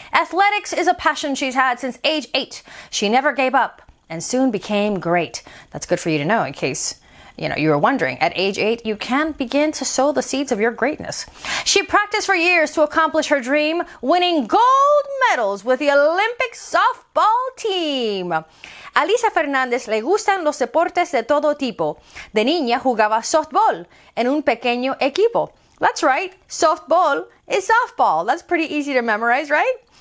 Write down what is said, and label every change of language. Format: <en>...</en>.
<en>Athletics is a passion she's had since age 8. She never gave up and soon became great. That's good for you to know in case, you were wondering. At age 8, you can begin to sow the seeds of your greatness. She practiced for years to accomplish her dream, winning gold medals with the Olympic softball team.</en> <es>A Lisa Fernández le gustan los deportes de todo tipo. De niña jugaba softball en un pequeño equipo.</es> <en>That's right, softball is softball. That's pretty easy to memorize, right?</en>